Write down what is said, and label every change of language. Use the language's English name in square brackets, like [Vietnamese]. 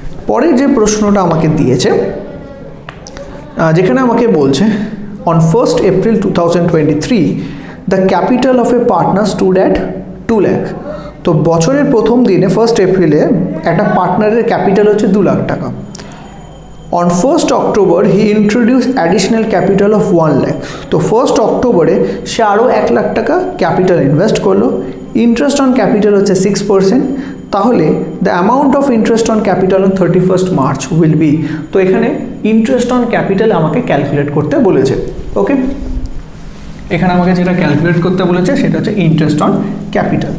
[Bangla] পরের যে প্রশ্নটা আমাকে দিয়েছে, যেখানে আমাকে বলছে [English] On 1st April 2023 the capital of a partner stood at 2 lakh. [Bangla] তো বছরের প্রথম দিনে 1st এপ্রিলে একটা পার্টনারের ক্যাপিটাল হচ্ছে 2 লাখ টাকা। [English] On 1st October he introduced additional capital of 1 lakh. [Bangla] তো 1st অক্টোবরে সে আরও 1 লাখ টাকা ক্যাপিটাল ইনভেস্ট করলো। [English] Interest on capital হচ্ছে 6%, তাহলে the amount of interest on capital on 31st March will be. [Bangla] তো এখানে ইন্টারেস্ট অন ক্যাপিটাল আমাকে ক্যালকুলেট করতে বলেছে। ওকে, এখানে আমাকে যেটা ক্যালকুলেট করতে বলেছে সেটা হচ্ছে ইন্টারেস্ট অন ক্যাপিটাল।